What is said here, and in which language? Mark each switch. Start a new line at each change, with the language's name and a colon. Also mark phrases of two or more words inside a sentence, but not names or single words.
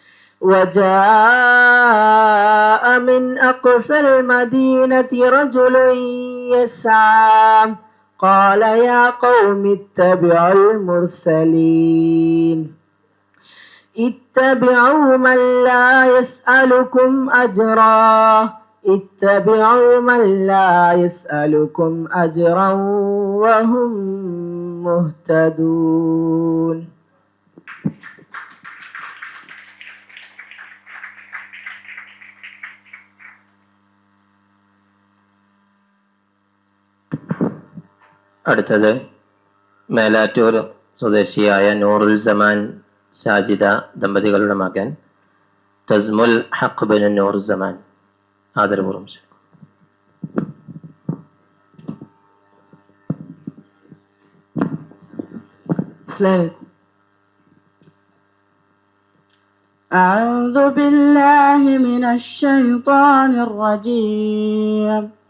Arabic: وجاء من أقصى المدينة رجل يسعى قال يا قوم اتبعوا المرسلين اتبعوا من لا يسألكم أجرا اتبعوا من لا يسألكم أجرا وهم مهتدون.
Malayalam: അടുത്തത് മേലാറ്റൂർ സ്വദേശിയായ നൂറുൽ സമാൻ സാജിദ ദമ്പതികളുടെ മകൻ തസ്മുൽ ഹഖ് ബിൻ നൂർ സമാൻ. ആദരപൂർവ്വം.
Arabic: أعوذ بالله من الشيطان الرجيم